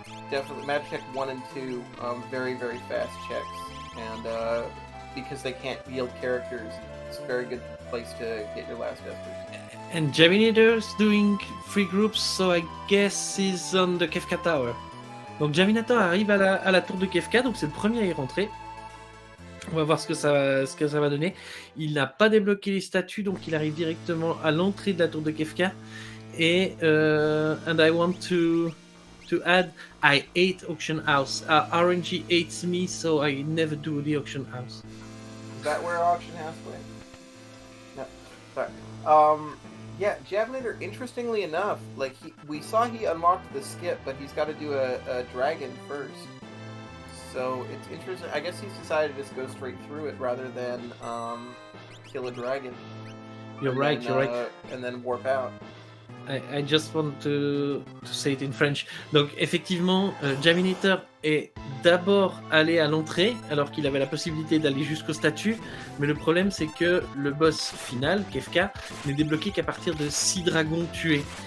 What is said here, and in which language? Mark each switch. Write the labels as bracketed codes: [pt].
[en] Definitely, Magitech 1 and 2, very very fast checks, and because they can't yield characters, it's a very good place to get your last espers. And Javinator's doing 3 groups, so I guess he's on the Kefka Tower. [fr] Donc Javinator arrive à la tour de Kefka, donc c'est le premier à y rentrer. On va voir ce que ça va donner. Il n'a pas débloqué les statues, donc il arrive directement à l'entrée de la tour de Kefka. [en] Et and I want to add, I hate auction house. RNG hates me, so I never do the auction house. Is that where auction house went? No, sorry. Yeah, Javinator, interestingly enough, like we saw he unlocked the skip, but he's got to do a dragon first. So it's interesting. I guess he's decided to just go straight through it rather than kill a dragon. You're right. And then warp out. I just want to say it in French. [fr] Donc effectivement, Javinator est d'abord allé à l'entrée alors qu'il avait la possibilité d'aller jusqu'au statut, mais le problème c'est que le boss final, Kefka, n'est débloqué qu'à partir de 6 dragons tués.